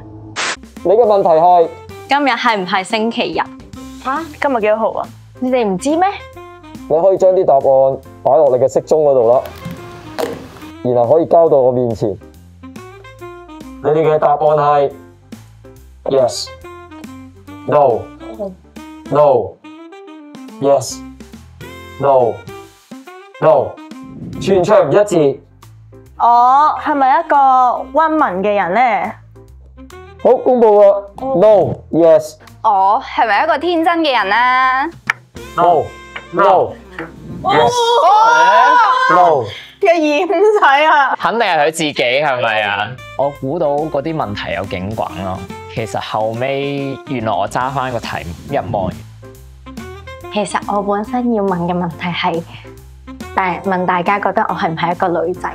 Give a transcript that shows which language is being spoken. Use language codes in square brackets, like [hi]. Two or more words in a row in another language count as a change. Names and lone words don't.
[yue] 你嘅問題係今日係唔係星期日？今日幾多號啊？你哋唔知咩？你可以將啲答案擺落你嘅骰盅嗰度啦，然後可以交到我面前。你哋嘅答案係 [en] yes、no、no、yes、no、no， [yue] 全場唔一致。我係咪一個溫文嘅人呢？好，公布啦 ， [en] no、yes、 [yue] 我係咪一個天真嘅人啊 [en] no、no、yes、no。 [yue] 嘅耳仔啊！肯定係佢自己，係咪啊？我估到嗰啲問題有警棍咯。其實後尾原來我揸翻個題目一望，其實我本身要問嘅問題係，問大家覺得我係唔係一個女仔？